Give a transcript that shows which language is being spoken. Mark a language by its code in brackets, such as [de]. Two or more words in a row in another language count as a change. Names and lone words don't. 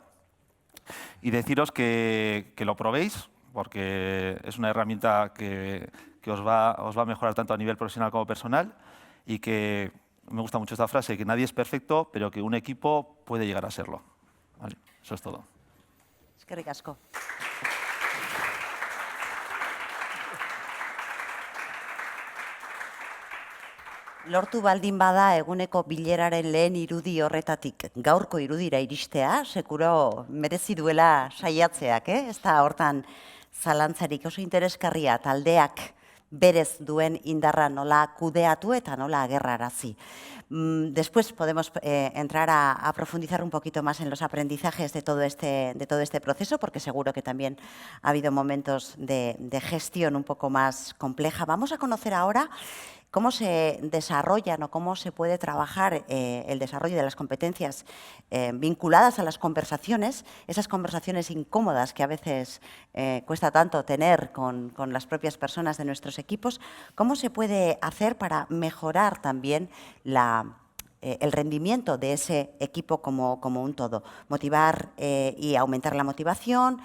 [es] Y deciros que lo probéis, porque es una herramienta que os va a mejorar tanto a nivel profesional como personal, y que me gusta mucho esta frase, que nadie es perfecto, pero que un equipo puede llegar a serlo. Vale, eso es todo. [eu] Eskerrik asko. Lortu baldin bada eguneko bileraren lehen irudi horretatik gaurko irudira iristea, sekuro merezi duela saiatzeak, ez da hortan zalantzarik oso interesgarria taldeak berez duen indarra nola kudeatu eta nola agerrarazi. [es] Después podemos entrar a profundizar un poquito más en los aprendizajes de todo este proceso, porque seguro que también ha habido momentos de gestión un poco más compleja. Vamos a conocer ahora cómo se desarrollan o cómo se puede trabajar el desarrollo de las competencias vinculadas a las conversaciones, esas conversaciones incómodas que a veces cuesta tanto tener con las propias personas de nuestros equipos, cómo se puede hacer para mejorar también el rendimiento de ese equipo como un todo, motivar y aumentar la motivación.